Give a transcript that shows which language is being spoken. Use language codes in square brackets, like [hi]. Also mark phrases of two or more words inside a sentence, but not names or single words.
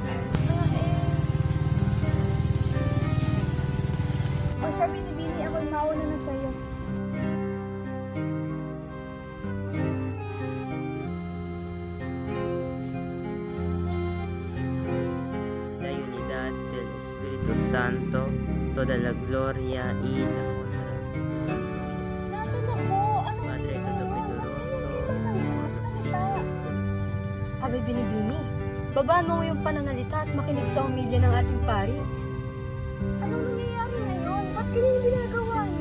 [tl] O siya, Binibini, ako'y mauna na sa'yo. [es] La unidad del Espíritu Santo, toda la gloria y la honra. [tl] Nasaan ako? [es] Padre Todopoderoso, [tl] Abay, Binibini, babaan mo yung pananalita at makinig sa umilya ng ating pari. Anong nangyayari ngayon? Ba't ganyan ginagawa niyo?